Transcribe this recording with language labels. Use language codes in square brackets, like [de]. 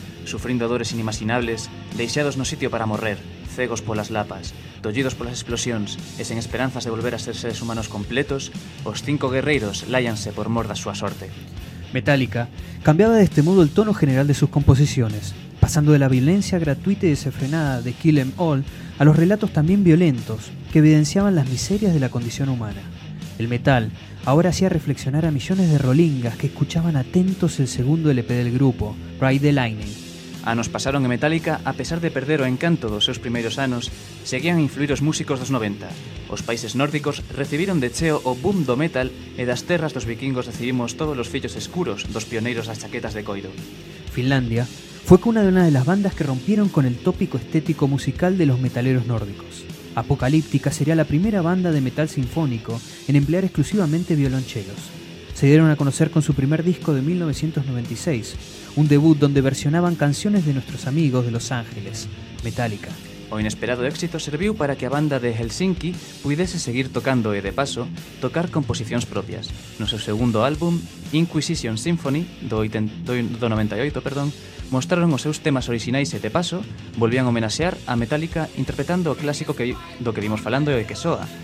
[gl] sufrindo dores inimaginables, deixados no sitio para morrer, cegos polas lapas, tollidos polas explosións e sen esperanzas de volver a ser seres humanos completos, os cinco guerreiros láianse por mor da súa sorte. [es] Metallica cambiaba de este modo el tono general de sus composiciones, pasando de la violencia gratuita y desenfrenada de Kill 'Em All a los relatos también violentos que evidenciaban las miserias de la condición humana. El metal ahora hacía reflexionar a millones de rolingas que escuchaban atentos el segundo LP del grupo, Ride the Lightning. [gl] Anos pasaron e Metallica, a pesar de perder o encanto dos seus primeiros anos, seguían a influir os músicos dos 90. Os países nórdicos recibiron de cheo o boom do metal e das terras dos vikingos recibimos todos os fillos escuros dos pioneiros das chaquetas de coiro. [es] Finlandia fue cuna de una de las bandas que rompieron con el tópico estético musical de los metaleros nórdicos. Apocalíptica sería la primera banda de metal sinfónico en emplear exclusivamente violonchelos. Se dieron a conocer con su primer disco de 1996, un debut donde versionaban canciones de nuestros amigos de Los Ángeles, Metallica. [gl] O inesperado éxito serviu para que a banda de Helsinki pudese seguir tocando e, de paso, tocar composicións propias. No seu segundo álbum, Inquisition Symphony, do 98, mostraron os seus temas orixinais e, de paso, volvían a homenaxear a Metallica interpretando o clásico que, do que vimos falando e que soa.